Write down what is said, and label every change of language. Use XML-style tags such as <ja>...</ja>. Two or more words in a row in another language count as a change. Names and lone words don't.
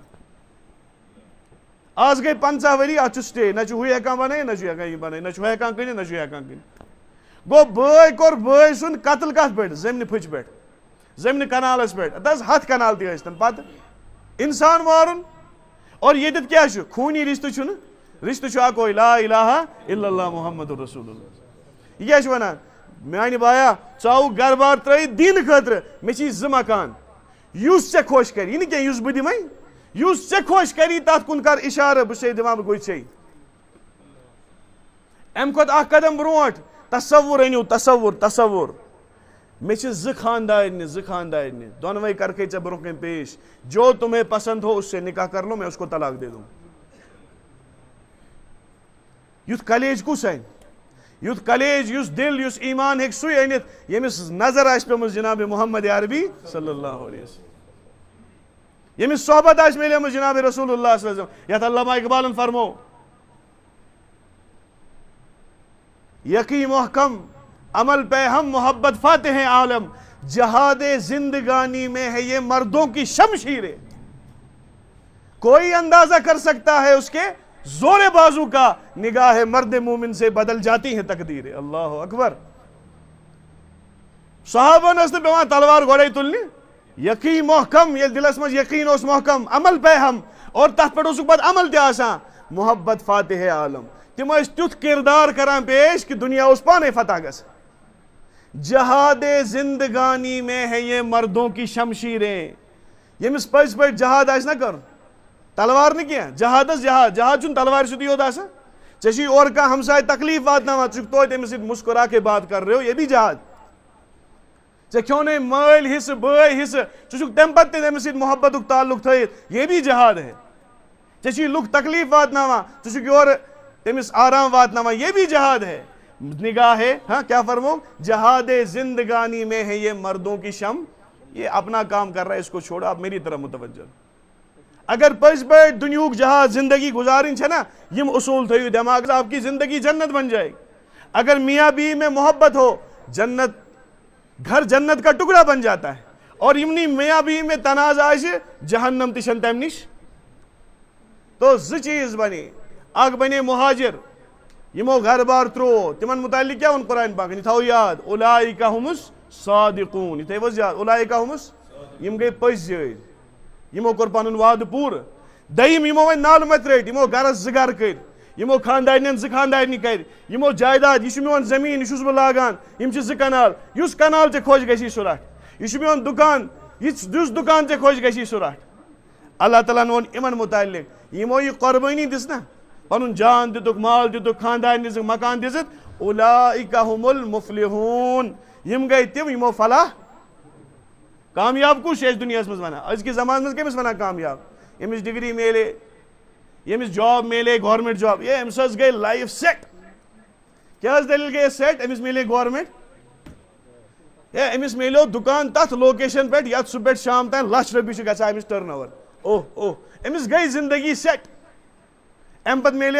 <ks>آز گٔے 50 ؤری اَتھ چھُ سٹے نہ چھُ ہُہ ہٮ۪کان بنٲیِتھ نہ چھُ ہٮ۪کان یہِ بنٲیِتھ نہ چھُ ہُہ ہٮ۪کان کٕنِتھ نہ چھُ ہٮ۪کان کٕنِتھ گوٚو بٲے کوٚر بٲے سُنٛد قتل کتھ پٮ۪ٹھ زٔمینہِ پھٕچہِ پٮ۪ٹھ زٔمینہِ کنالس پٮ۪ٹھ ہتہٕ حظ 100 کنال تہِ ٲسۍتن پتہٕ انسان مارُن اور ییٚتٮ۪تھ کیٛاہ چھُ خوٗنی رشتہٕ چھُنہٕ رشتہٕ چھُ اکوے</ks> <ar>لا الہ الا اللہ محمد رسول اللہ</ar> <ks>یہِ کیٛاہ چھُ ونان میانہِ بایا ژٕ آوُکھ گرٕ بار ترٲیِتھ دیٖنہٕ خٲطرٕ مےٚ چھِی 2 مکان یُس ژےٚ خۄش کرِ یہِ نہٕ کینٛہہ یُس بہٕ دِمے یُس ژےٚ خۄش کری تتھ کُن کر اِشارٕ بہٕ چھُسے دِوان بہٕ گوٚو ژےٚ امہِ کھۄتہٕ اکھ قدم برونٛٹھ تصوُر أنِو تصوُر مےٚ چھِ 2 خاندارنہِ دۄنوَے کرکھے ژےٚ برونٛہہ کَنۍ پیش</ks> <ur>جو تمہیں پسند ہو اس سے نکاح کر لو میں اس کو طلاق دے دوں</ur> <ks>یُتھ کلیج کُس اَنہِ یُتھ کلیج یُس دل یُس ایمان ہیٚکہِ سُے أنِتھ ییٚمِس نظر آسہِ پیٚمٕژ جناب محمد عربی</ks> <ar>صلی اللہ علیہ وسلم</ar> <ks>ییٚمِس صحبت آسہِ مِلیمٕژ جناب رسول اللہ</ks> <ar>صلی اللہ علیہ وسلم</ar> <ks>یتھ علامہ اقبالن فرمو</ks> <ur>یقین محکم عمل پہ ہم محبت فاتح ہیں عالم جہاد زندگانی میں ہے یہ مردوں کی شمشیریں کوئی اندازہ کر سکتا ہے اس کے زور بازو کا نگاہ مرد مومن سے بدل جاتی ہیں تقدیریں</ur> <ar>اللہ اکبر</ar> <ks>صحابن ٲس نہٕ پیٚوان تلوار گۄڈے تُلنہِ</ks> <ur>یقین محکم</ur> <ks>ییٚلہِ دِلس منٛز یقین اوس محکم</ks> <ur>عمل پہ ہم</ur> <ks>اور تتھ پٮ۪ٹھ اوسُکھ پتہٕ عمل تہِ آسان</ks> <ur>محبت فاتح عالم</ur> <ks>تِم ٲسۍ تیُتھ کردار کران پیش کہ دنیا اوس پانے فتح گژھان</ks> <ur>جہاد زندگانی میں ہے یہ مردوں کی شمشیریں</ur> <ks>ییٚمِس پٔزۍ پٲٹھۍ جہاد آسہِ نہ کرُن تلوار نہٕ کینٛہہ جہاد حظ جہاد چھُنہٕ تلوارِ سیُدٕے یوت آسان ژےٚ چھُے اورٕ کانٛہہ ہمساے تکلیٖف واتناوان ژٕ چھُکھ توتہِ أمِس سۭتۍ</ks> <ur>مسکرا کے بات کر رہے ہو یہ بھی جہاد</ur> <ks>ژےٚ کھیوٚنَے مٲلۍ حصہٕ بٲے حصہٕ ژٕ چھُکھ تمہِ پتہٕ تہِ أمِس سۭتۍ محبتُک تعلق تھٲیِتھ</ks> <ur>یہ بھی جہاد ہے</ur> <ks>ژےٚ چھُے لُکھ تکلیٖف واتناوان ژٕ چھُکھ یورٕ تٔمِس آرام واتناوان</ks> <ur>یہ بھی جہاد ہے</ur> <ks>نگاہ ہے ہاں کیا فرمو</ks> <ur>جہاد زندگانی میں ہے یہ مردوں کی شم یہ اپنا کام کر رہا ہے اس کو چھوڑو آپ میری طرف متوجہ</ur> <ks>اگر پٔزۍ پٲٹھۍ دُنیہُک جہاد زندگی گزارٕنۍ چھےٚ نا یِم اصوٗل تھٲیِو دٮ۪ماغس</ks> <ur>آپ کی زندگی جنت بن جائے اگر میاں بیوی میں محبت ہو جنت گھر جنت کا ٹکڑا بن جاتا ہے اور</ur> <ks>یِمنٕے</ks> <ur>میاں بیوی میں تنازع</ur> <ks>آسہِ جہنم تہِ چھَنہٕ تَمہِ نِش تو 2 چیٖز بنے اکھ بنے مہاجر یمو گھر بار ترٛوو تِمن متعلق کیٛاہ ووٚن قرآن پاکن یہِ تھاو یاد</ks> <ar>اولئک هم الصادقون</ar> <ks>یہِ تھٲیِو حظ یاد اولئک هم یِم گٔے پٔزۍ یٲرۍ یمو کوٚر پنُن وعدٕ پوٗرٕ دوٚیِم یمو وۄنۍ نالہٕ متہِ رٔٹۍ یمو گرس 2 گرٕ کٔرۍ یمو خاندارنٮ۪ن 2 خاندارنہِ کَرِ یمو جایداد یہِ چھُ میون زٔمیٖن یہِ چھُس بہٕ لاگان یِم چھِ 2 کنال یُس کنال ژےٚ خۄش گژھی سُہ رٹھ یہِ چھُ میون دُکان یُس دُکان ژےٚ خۄش گژھی سُہ رٹھ اللہ تعالیٰ ہن ووٚن یِمن متعلق یمو یہِ قۄربٲنی دِژ نا پنُن جان دِتُکھ مال دِتُکھ خاندارنہِ دِژٕکھ مکان دِژٕکھ</ks> <ar>اولئک هم المفلحون</ar> <ks>یِم گٔے تِم یمو فلاح کامیاب کُس چھُ اَسہِ دُنیاہس منٛز ونان أزکِس زمانس منٛز کٔمِس ونان کامیاب ییٚمِس ڈگری میلے ییٚمِس جاب میلے</ks> <en>government job</en> <ks>ہے أمِس حظ گٔے</ks> <en>life set</en> <ks>کیٛاہ حظ دٔلیٖل گٔے سیٹ أمِس میلے گورمنٹ ہے أمِس میلیو دُکان تتھ لوکیشن پٮ۪ٹھ یتھ سُہ پٮ۪ٹھ شام تام ₹1,00,000 چھُ گژھان أمِس</ks> <en>turn over</en> <ks>اوہ أمِس گٔے زندگی سیٹ امہِ پتہٕ میلیس</ks>